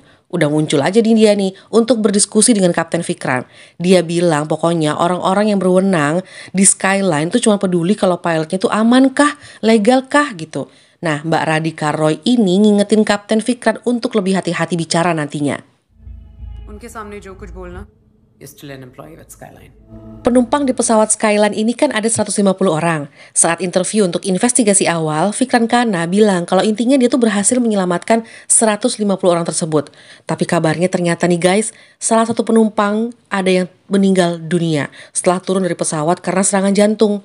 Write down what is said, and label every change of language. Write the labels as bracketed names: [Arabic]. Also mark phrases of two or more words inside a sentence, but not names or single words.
[Indonesian] Udah muncul aja di dia nih untuk berdiskusi dengan Kapten Vikran. Dia bilang pokoknya orang-orang yang berwenang di Skyline tuh cuma peduli kalau pilotnya tuh aman kah, legal kah gitu. Nah, Mbak Radhika Roy ini ngingetin Kapten Vikran untuk lebih hati-hati bicara nantinya. [Hindi] उनके सामने जो कुछ बोलना, [English] you're still an employee with Skyline. [Indonesian] Penumpang di pesawat Skyline ini kan ada 150 orang. Saat interview untuk investigasi awal, Vikran Khanna bilang kalau intinya dia tuh berhasil menyelamatkan 150 orang tersebut. Tapi kabarnya ternyata nih guys, salah satu penumpang ada yang meninggal dunia setelah turun dari pesawat karena serangan jantung.